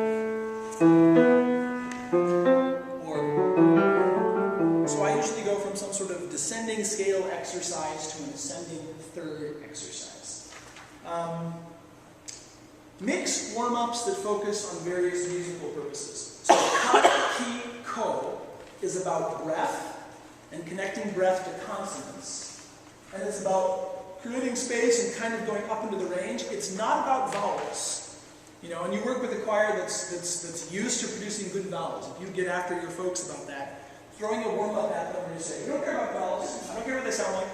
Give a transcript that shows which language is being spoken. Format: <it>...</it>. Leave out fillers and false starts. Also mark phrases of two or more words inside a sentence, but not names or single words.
<en>So I usually go from some sort of descending scale exercise to an ascending third exercise. Mix warm-ups that focus on various musical purposes. So ka, ki, ko is about breath and connecting breath to consonants. And it's about creating space and kind of going up into the range. It's not about vowels. You know, and you work with a choir that's used to producing good vowels. If you get after your folks about that, throwing a warm-up at them where you say, "We don't care about vowels. I don't care what they sound like."</en>